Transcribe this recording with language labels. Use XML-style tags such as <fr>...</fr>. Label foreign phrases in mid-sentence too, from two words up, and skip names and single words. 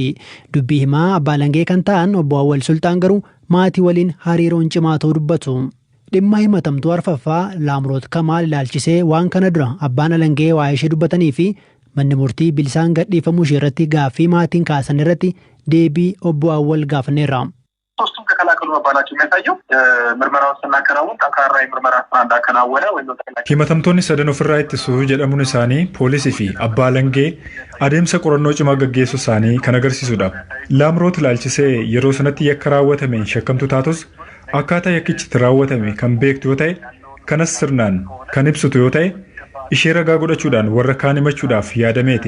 <om>Dubbii himaa abbaa alangee kan ta'an obbo Awwal Sultaan garuu maatii waliin hariiroon cimaa ta'uu dubbatu. Dhimma himatamtuu arfaffaa Laamroot Kamaal ilaalchisee waan kana dura abbaan alangee waa'ee ishee dubbatanii fi manni murtii bilisaan gadhiifamuu ishee irratti gaaffii maatiin kaasan irratti deebii obbo Awwal gaafanneerra.</om> <am>ሶስቱም ተከላከሉ መባላቸው የሚያሳየው ምርመራውን ስናከናውን ጠንካራ የምርመራ ስራ እንዳከናወነ ወይም</am> <om>himatamtoonni sadan ofirraa ittisu jedhamuun isaanii poolisii fi abbaa alangee adeemsa qorannoo cimaa gaggeessuu isaanii kan agarsiisudha. Laamroot ilaalchisee yeroo sanatti yakka raawwatame shakkamtu taatus akkaataa yakkichi raawwatame kan beektu yoo ta'e kanas sirnaan kan ibsitu yoo ta'e ishee ragaa godhachuudhaan warra kaan himachuudhaaf yaadameeti.</om>